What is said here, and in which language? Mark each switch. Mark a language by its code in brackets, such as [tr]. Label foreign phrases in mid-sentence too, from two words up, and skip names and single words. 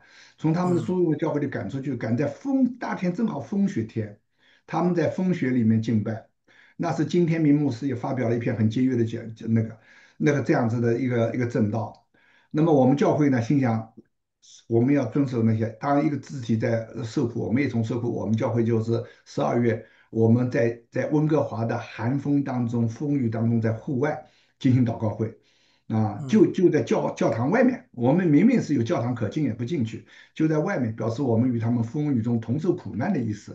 [zh] 從他們的嗯所有的教會裡趕出去，趕在大天正好風雪天，他們在風雪裡面敬拜。那是金天明牧師也發表了一篇很節約的那個這樣子的一個正道。那麼我們教會呢，心想我們要遵守那些，當然一個肢體在受苦，我們也從受苦。我們教會就是12月，我們在溫哥華的寒風當中、風雨當中，在戶外進行禱告會。啊，就嗯就在教堂外面，我們明明是有教堂可進也不進去，就在外面表示我們與他們風雨中同受苦難的意思。